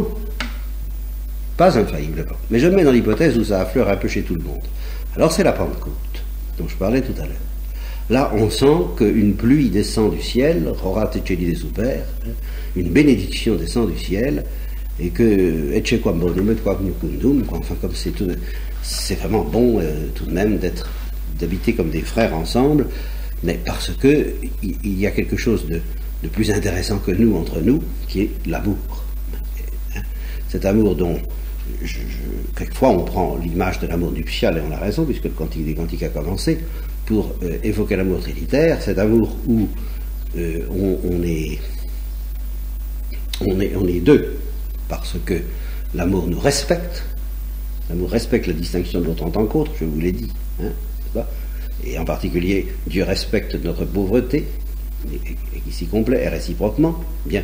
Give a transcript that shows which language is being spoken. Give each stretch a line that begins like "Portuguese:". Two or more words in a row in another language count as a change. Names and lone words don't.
French: Pas infailliblement. Mais je me mets dans l'hypothèse où ça affleure un peu chez tout le monde. Alors c'est la Pentecôte, dont je parlais tout à l'heure. Là, on sent qu'une pluie descend du ciel,
Latin: Rora Teceli de Super,
French: une bénédiction descend du ciel, et que
Latin: Ecce quam bonum et quam nucundum,
French: enfin comme c'est vraiment bon tout de même d'habiter comme des frères ensemble, mais parce que il y a quelque chose de plus intéressant que nous entre nous, qui est l'amour. Cet amour dont quelquefois on prend l'image de l'amour nuptial, et on a raison, puisque le Cantique des Cantiques a commencé, pour évoquer l'amour trinitaire, cet amour où on est deux, parce que l'amour nous respecte, l'amour respecte la distinction de l'autre en tant qu'autre, je vous l'ai dit, hein, et en particulier Dieu respecte notre pauvreté, et qui s'y complaît, et réciproquement, bien.